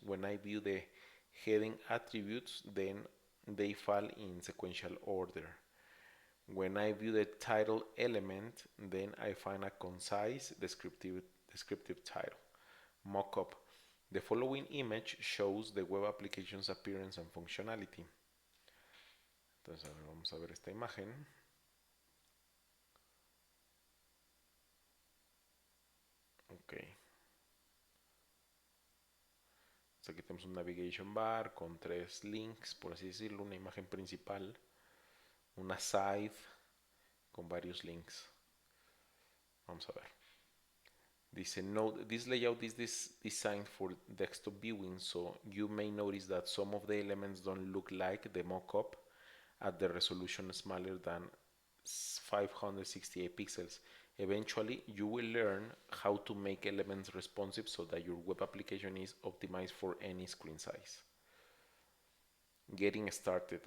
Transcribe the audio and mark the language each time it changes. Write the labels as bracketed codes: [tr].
[en] When I view the heading attributes, then they fall in sequential order. When I view the title element, then I find a concise descriptive title. Mockup. The following image shows the web application's appearance and functionality. [es] Entonces, vamos a ver esta imagen. Ok. Entonces aquí tenemos un navigation bar con 3 links, por así decirlo, una imagen principal, una side con varios links. Vamos a ver. [en] Dice, note, this layout is designed for desktop viewing, so you may notice that some of the elements don't look like the mockup at the resolution smaller than 568 pixels. Eventually, you will learn how to make elements responsive so that your web application is optimized for any screen size. Getting started.